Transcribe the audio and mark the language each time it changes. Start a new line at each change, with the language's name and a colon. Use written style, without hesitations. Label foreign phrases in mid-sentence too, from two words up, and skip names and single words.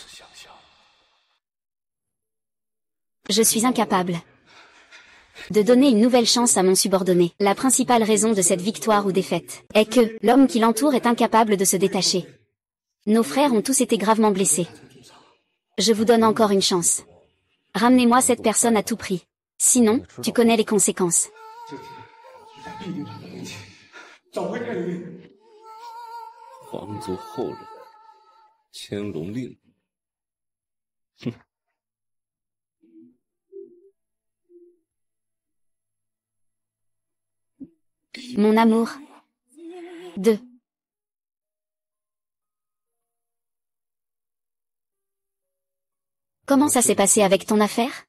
French: Je suis incapable de donner une nouvelle chance à mon subordonné. La principale raison de cette victoire ou défaite est que l'homme qui l'entoure est incapable de se détacher. Nos frères ont tous été gravement blessés. Je vous donne encore une chance. Ramenez-moi cette personne à tout prix. Sinon, tu connais les conséquences.
Chinese: 皇族后人，乾隆令。哼。
French: Mon amour. 2. Comment ça s'est passé avec ton affaire?